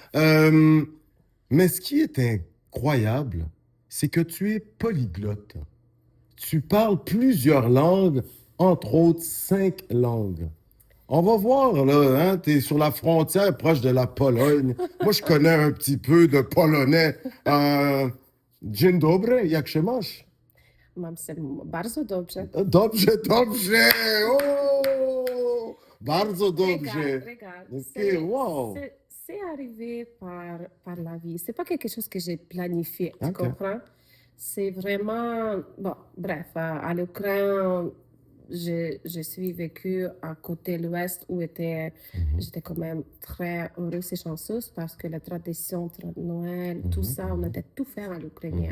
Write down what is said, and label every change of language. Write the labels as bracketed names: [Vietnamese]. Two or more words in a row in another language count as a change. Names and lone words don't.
[French] Mais ce qui est incroyable, c'est que tu es polyglotte. Tu parles plusieurs langues, entre autres 5 langues. On va voir, là, hein, tu es sur la frontière proche de la Pologne. Moi, je connais un petit peu de polonais. [Polish] Dzień dobry, jak się masz? Mam się bardzo dobrze. Dobrze! Oh! Bardzo dobrze! [French] Regarde, [English] OK, wow! [French] c'est arrivé par la vie. C'est pas quelque chose que j'ai planifié, tu OK. comprends? C'est vraiment... Bon, bref, à l'Ukraine, je suis vécue à côté de l'Ouest où j'étais quand même très heureuse et chanceuse parce que la tradition, Noël, tout ça, on était tout fait à l'ukrainien.